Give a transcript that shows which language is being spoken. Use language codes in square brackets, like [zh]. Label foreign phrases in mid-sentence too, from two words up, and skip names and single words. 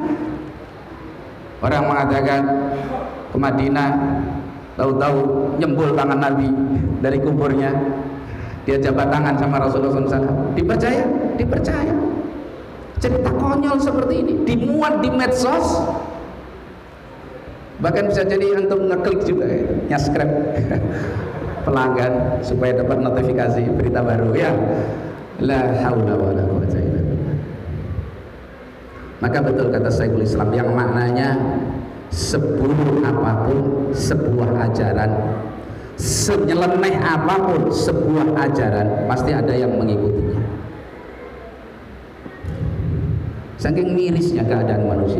[id] Orang mengatakan ke Madinah, tahu-tahu nyembul tangan Nabi dari kuburnya, dia jabat tangan sama Rasulullah SAW. Dipercaya? Dipercaya. Cerita konyol seperti ini dimuat di medsos, bahkan bisa jadi antum ngeklik juga ya, nge-subscribe pelanggan supaya dapat notifikasi berita baru ya. [ar] لا حول ولا قوة إلا بالله. [id] Maka betul kata Syekhul Islam yang maknanya seburuk apapun sebuah ajaran, senyeleneh apapun sebuah ajaran, pasti ada yang mengikutinya. Saking mirisnya keadaan manusia.